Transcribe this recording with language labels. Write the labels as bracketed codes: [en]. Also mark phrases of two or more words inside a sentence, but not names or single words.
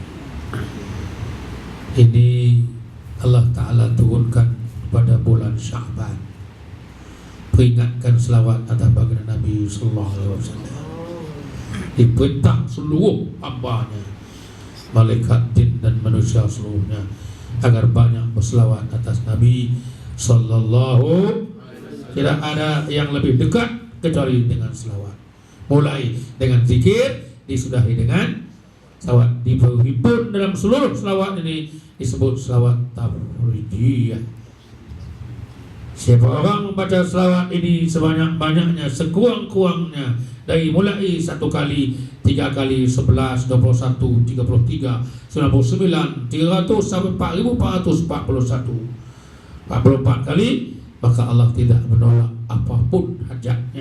[id] Ini Allah Ta'ala turunkan pada bulan Sya'ban, peringatkan selawat atas baginda Nabi [ar] صلى الله عليه وسلم. [id] Diperintah seluruh hamba-Nya, malaikat jin dan manusia seluruhnya, agar banyak berselawat atas Nabi sallallahu. Tidak ada yang lebih dekat kecuali dengan selawat. Mulai dengan zikir, disudahi dengan selawat. Dihimpun dalam seluruh selawat ini disebut selawat tafridiyah. Siapa orang membaca selawat ini sebanyak-banyaknya, sekurang-kurangnya, dari mulai 1 kali, 3 kali, 11, 21, 33, 99, 300 sampai 4441, 44 kali, maka Allah tidak menolak apapun hajatnya.